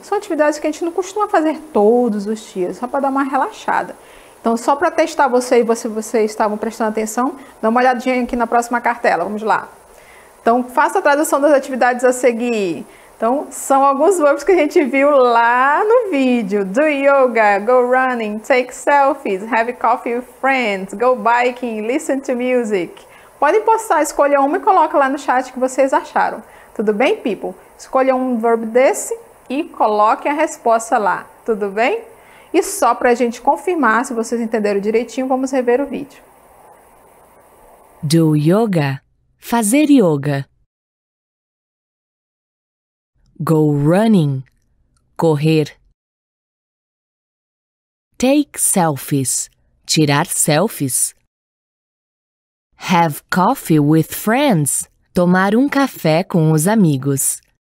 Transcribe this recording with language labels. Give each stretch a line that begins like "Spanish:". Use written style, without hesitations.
Portuguese: São atividades que a gente não costuma fazer todos os dias, só para dar uma relaxada. Então, só para testar vocês estavam prestando atenção, dá uma olhadinha aqui na próxima cartela, vamos lá. Então, faça a tradução das atividades a seguir. Então, são alguns verbos que a gente viu lá no vídeo.
English: Do yoga, go running, take selfies, have coffee with friends, go biking, listen to music.
Portuguese: Podem postar, escolha uma e coloca lá no chat que vocês acharam. Tudo bem, people? Escolha um verbo desse e coloquem a resposta lá. Tudo bem? E só para a gente confirmar, se vocês entenderam direitinho, vamos rever o vídeo.
English: Do yoga.
Portuguese: Fazer yoga.
English: Go running.
Portuguese: Correr.
English: Take selfies.
Portuguese: Tirar selfies.
English: Have coffee with friends.
Portuguese: Tomar um café com os amigos.